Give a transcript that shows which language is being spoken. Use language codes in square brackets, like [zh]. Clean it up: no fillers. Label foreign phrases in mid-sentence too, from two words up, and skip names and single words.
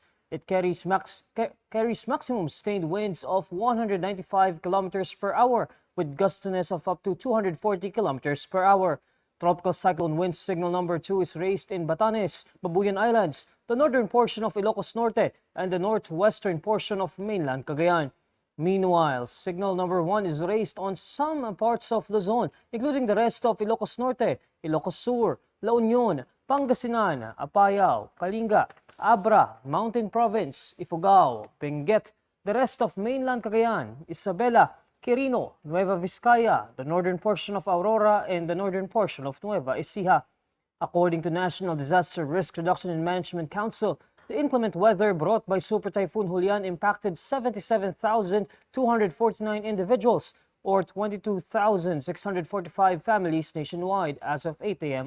[en] It carries maximum sustained winds of 195 kilometers per hour with gustiness of up to 240 kilometers per hour. Tropical cyclone wind signal number 2 is raised in Batanes, Babuyan Islands, the northern portion of Ilocos Norte, and the northwestern portion of mainland Cagayan. Meanwhile, signal number 1 is raised on some parts of Luzon, including the rest of Ilocos Norte, Ilocos Sur, La Union, Pangasinan, Apayao, Kalinga, Abra, Mountain Province, Ifugao, Benguet, the rest of mainland Cagayan, Isabela, Quirino, Nueva Vizcaya, the northern portion of Aurora, and the northern portion of Nueva Ecija. According to National Disaster Risk Reduction and Management Council, the inclement weather brought by Super Typhoon Julian impacted 77,249 individuals, or 22,645 families nationwide as of 8 a.m.